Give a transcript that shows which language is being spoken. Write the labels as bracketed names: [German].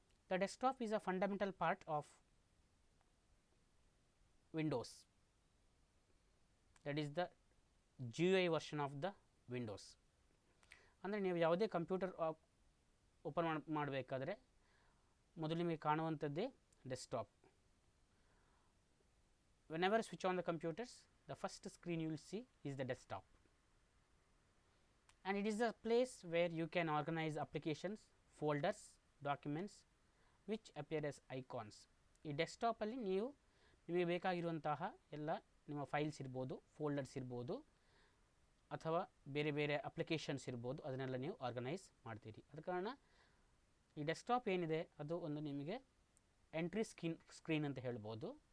[English] The desktop is a fundamental part of Windows. That is the GUI version of the Windows. [Kannada] ಅಂದರೆ ನೀವು ಯಾವುದೇ computer open ಮಾಡಬೇಕಾದ್ರೆ ಮೊದಲು ನಿಮಗೆ ಕಾಣುವಂಥದ್ದೇ desktop. [English] whenever switch on the computers, the first screen you will see is the desktop, and it is the place where you can organize applications, folders, documents which appear as icons. [Kannada] ಈ ಡೆಸ್ಕ್ಟಾಪಲ್ಲಿ ನೀವು ನಿಮಗೆ ಬೇಕಾಗಿರುವಂತಹ ಎಲ್ಲ ನಿಮ್ಮ files ಇರ್ಬೋದು, folders ಇರ್ಬೋದು, ಅಥವಾ ಬೇರೆ ಬೇರೆ ಅಪ್ಲಿಕೇಶನ್ಸ್ ಇರ್ಬೋದು, ಅದನ್ನೆಲ್ಲ ನೀವು ಆರ್ಗನೈಸ್ ಮಾಡ್ತೀರಿ. ಅದ ಕಾರಣ ಈ ಡೆಸ್ಕ್ಟಾಪ್ ಏನಿದೆ ಅದು ಒಂದು ನಿಮಗೆ ಎಂಟ್ರಿ ಸ್ಕ್ರೀನ್ ಅಂತ ಹೇಳ್ಬೋದು.